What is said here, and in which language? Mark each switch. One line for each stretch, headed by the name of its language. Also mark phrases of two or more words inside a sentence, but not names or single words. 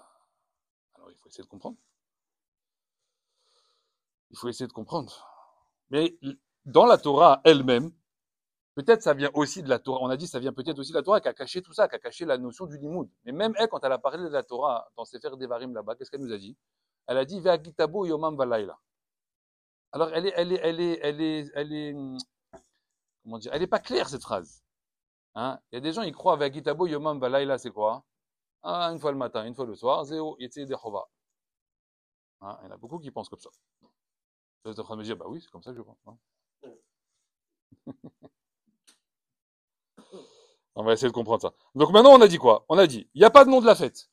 French: Alors, il faut essayer de comprendre. Il faut essayer de comprendre. Mais dans la Torah elle-même, peut-être ça vient aussi de la Torah. On a dit ça vient peut-être aussi de la Torah qui a caché tout ça, qui a caché la notion du Limoud. Mais même elle, quand elle a parlé de la Torah dans Sefer Devarim là-bas, qu'est-ce qu'elle nous a dit? Elle a dit
Hebrew: והגית בו יומם ולילה.
French: Alors comment dire? Elle est pas claire cette phrase. Hein? Il y a des gens ils croient
Hebrew: והגית בו יומם ולילה,
French: c'est quoi? Ah, une fois le matin, une fois le soir,
Hebrew: זהו יצא ידי חובה.
French: Hein? Il y en a beaucoup qui pensent comme ça. Vous êtes en train de me dire, bah oui, c'est comme ça que je pense. Hein. On va essayer de comprendre ça. Donc maintenant, on a dit quoi? On a dit, il n'y a pas de nom de la fête.